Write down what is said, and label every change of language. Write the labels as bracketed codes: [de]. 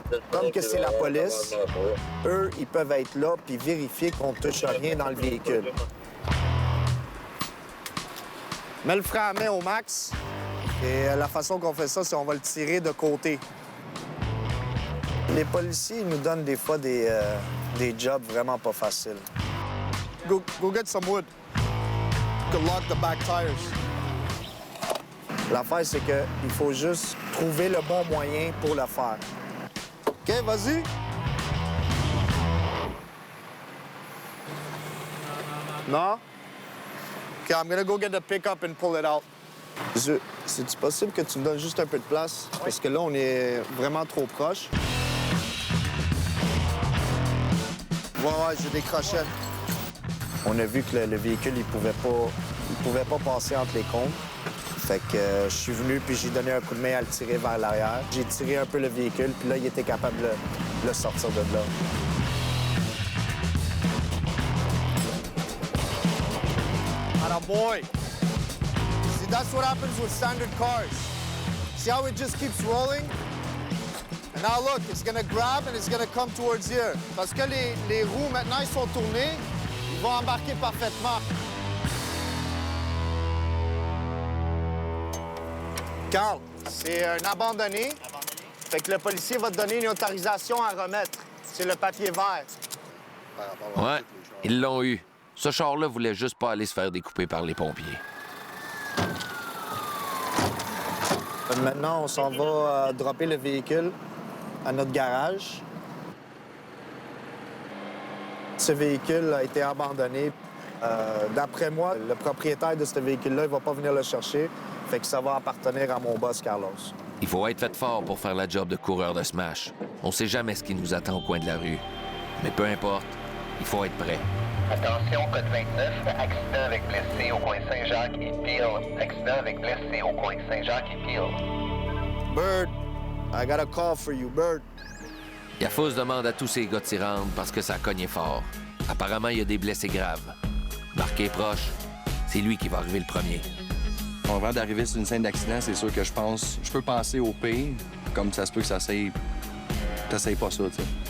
[fr] Comme que c'est la police, eux, ils peuvent être là puis vérifier qu'on ne touche rien dans le véhicule. Mets le frein à main au max. Et la façon qu'on fait ça, c'est qu'on va le tirer de côté. Les policiers nous donnent des fois des jobs vraiment pas faciles. [en] Go get some wood. You can lock the back tires. [fr] L'affaire, c'est qu'il faut juste trouver le bon moyen pour le faire. OK, vas-y. Non? [en] OK, I'm gonna go get the pickup and pull it out. [fr] C'est-tu possible que tu me donnes juste un peu de place? Parce que là, on est vraiment trop proche. Ouais, j'ai des crochets. On a vu que le véhicule, il pouvait pas passer entre les cônes. Fait que je suis venu puis j'ai donné un coup de main à le tirer vers l'arrière. J'ai tiré un peu le véhicule, puis là, il était capable de le sortir de là. [en] Attaboy! See, that's what happens with standard cars. See how it just keeps rolling? And now look, it's gonna grab and it's gonna come towards here. [fr] Parce que les roues, maintenant, ils sont tournés, ils vont embarquer parfaitement. Carl, c'est un abandonné. Fait que le policier va te donner une autorisation à remettre. C'est le papier vert. Ouais, ils l'ont eu. Ce char-là voulait juste pas aller se faire découper par les pompiers. Maintenant, on s'en va dropper le véhicule à notre garage. Ce véhicule a été abandonné. D'après moi, le propriétaire de ce véhicule-là, il va pas venir le chercher. Fait que ça va appartenir à mon boss, Carlos. Il faut être fait fort pour faire la job de coureur de Smash. On sait jamais ce qui nous attend au coin de la rue. Mais peu importe, il faut être prêt. Attention, code 29, accident avec blessé au coin Saint-Jacques et Peel. Accident avec blessé au coin Saint-Jacques et Peel. [en] Bird, I got a call for you, Bird. [fr] Yafous demande à tous ses gars de s'y rendre parce que ça a cogné fort. Apparemment, il y a des blessés graves. Marc est proche. C'est lui qui va arriver le premier. Avant d'arriver sur une scène d'accident, c'est sûr que je peux penser au pire, comme ça se peut que ça s'aille. T'essayes pas ça, tu sais.